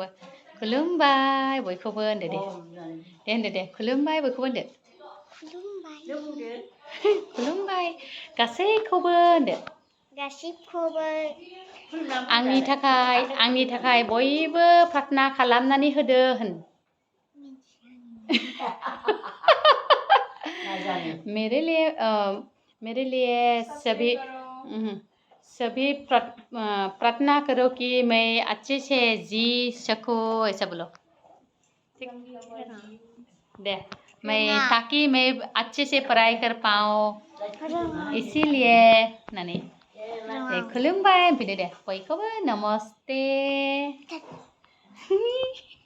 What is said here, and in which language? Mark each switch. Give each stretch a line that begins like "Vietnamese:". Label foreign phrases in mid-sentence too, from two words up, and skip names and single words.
Bodo: खुलुमबाय बयखौबो होनदो दे। दे होनदो दे। खुलुमबाय बयखौबो होनदो। खुलुमबाय। खुलुमबाय गासैखौबो होनदो। गासैखौबो। आंनि थाखाय बयबो प्रार्थना खालामनानै होदो होन।
Hindi: मेरे लिए सभी प्रार्थना करो कि मैं अच्छे से जी सकूं ऐसा बोलो। दे ताकि मैं अच्छे से पढ़ाई कर पाऊँ इसीलिए नानी
Bodo: खुलुमबाय होनफैदो दे बयखौबो
Hindi: नमस्ते।